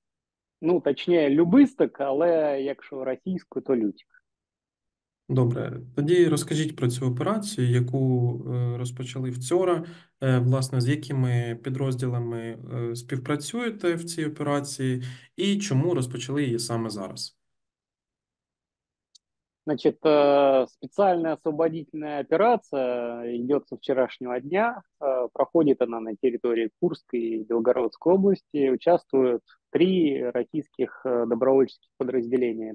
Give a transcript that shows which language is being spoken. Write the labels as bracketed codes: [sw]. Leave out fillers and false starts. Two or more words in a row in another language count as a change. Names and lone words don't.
[uk] Ну, точніше, Любисток, але якщо російською, то Лютик. Добре, тоді розкажіть про цю операцію, яку розпочали вчора, власне, з якими підрозділами співпрацюєте в цій операції і чому розпочали її саме зараз. [ru] Значит, специальная освободительная операция идет со вчерашнего дня. Проходит она на территории Курской и Белгородской области. Участвуют три российских добровольческих подразделения.